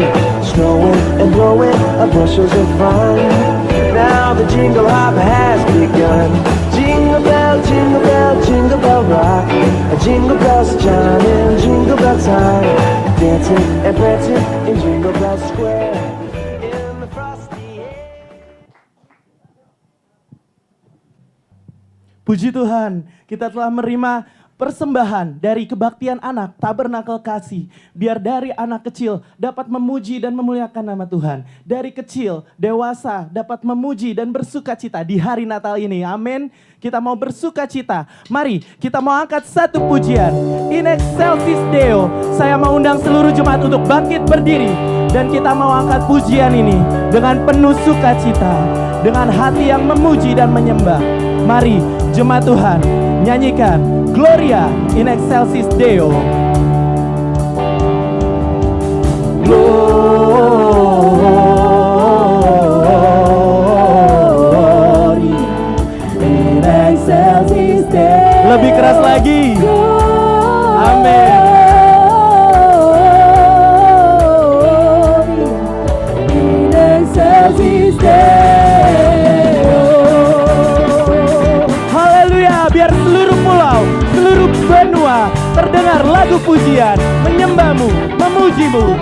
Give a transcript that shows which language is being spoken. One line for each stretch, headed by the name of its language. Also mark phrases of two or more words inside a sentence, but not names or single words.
English: Snowing and blowing bushels of fun. Now the jingle hop has begun. Jingle bell, jingle bell, jingle bell rock. A jingle bells chime in jingle bell time. Dancing and prancing in Jingle Bell Square. In the frosty air.
Indonesian: Puji Tuhan, kita telah menerima persembahan dari kebaktian anak Tabernakel Kasih. Biar dari anak kecil dapat memuji dan memuliakan nama Tuhan. Dari kecil, dewasa dapat memuji dan bersuka cita di hari Natal ini. Amin. Kita mau bersuka cita. Mari kita mau angkat satu pujian.
Latin: In excelsis Deo.
Indonesian: Saya mau undang seluruh jemaat untuk bangkit berdiri. Dan kita mau angkat pujian ini dengan penuh sukacita. Dengan hati yang memuji dan menyembah. Mari jemaat Tuhan nyanyikan
Latin: Gloria in excelsis Deo. Gloria in excelsis Deo.
Indonesian: Lebih keras lagi. Amin.
Latin: In excelsis Deo.
Indonesian: Haleluya, biar seluruh pulau, seluruh benua terdengar lagu pujian, menyembahmu, memujimu.